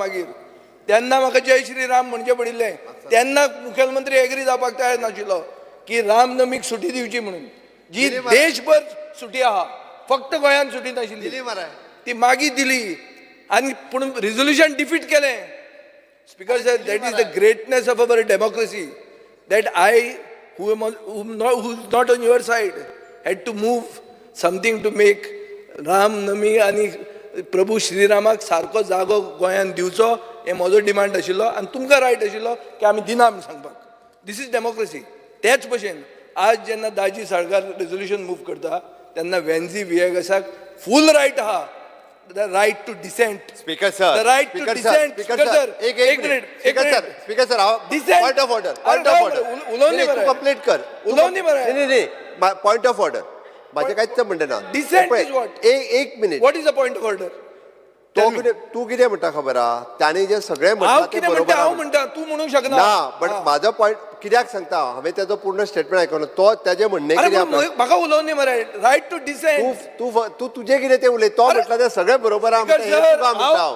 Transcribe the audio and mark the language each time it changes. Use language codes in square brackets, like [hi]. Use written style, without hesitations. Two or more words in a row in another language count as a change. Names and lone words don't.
[kok] मागीर तेन्ना म्हाका जय श्रीराम म्हणचे पडिल्लें. तेन्ना मुखेलमंत्री एग्री जावपाक तयार नाशिल्लो की रामनमीक सुटी दिवची म्हणून. जी देशभर सुटी आहा, फक्त गोंयांत सुटी नाशिल्ली ती मागीर दिली. आनी पूण रिजोल्युशन डिफीट केलें. [en] Speaker sir, that is the greatness of our democracy that I who is not on your side had to move something to make [kok] राम नमी आनी प्रभू श्रीरामाक सारको जागो गोंयांत दिवचो हे म्हजो डिमांड आशिल्लो. आनी तुमकां रायट आशिल्लो की आमी दिना म्हूण सांगपाक. [en] this is democracy. [kok] तेच भशेन आज जेन्ना दाजी साळकार रेजोल्युशन मूव करता तेन्ना वेन्झी विएगसाक [en] full right [kok] आहा, [en] the right to dissent. Speaker sir, the right to dissent. Speaker sir, [kok] एक मिनिट. [en] Speaker sir, point of order. [kok] उलोवनी मरे, कंप्लीट कर. उलोवनी मरे. [mr] नाही, [en] point of order [mr] माझे काहीच म्हणणं ना. [en] dissent is what? [kok] एक मिनिट. [en] what is the point of order? [kok] तू कितें म्हणटा खबर आहा ताणें जे सगळें हांव म्हणटा ते कितें बरोबर म्हणटा हांव आहा. म्हणटा तूं म्हणूंक शकना ना बट म्हाजो पॉयंट कित्याक सांगता हांवें तेजो पूर्ण स्टेटमेंट आयकलो तो तेजें म्हणणें अरे कितें पूण म्हाका उलोवनी मरे [en] right to dissent [kok] तूं तुजें कितें तें उलय तो म्हटला तें सगळें बरोबर आहा म्हणटा हें तुका म्हणटा हांव.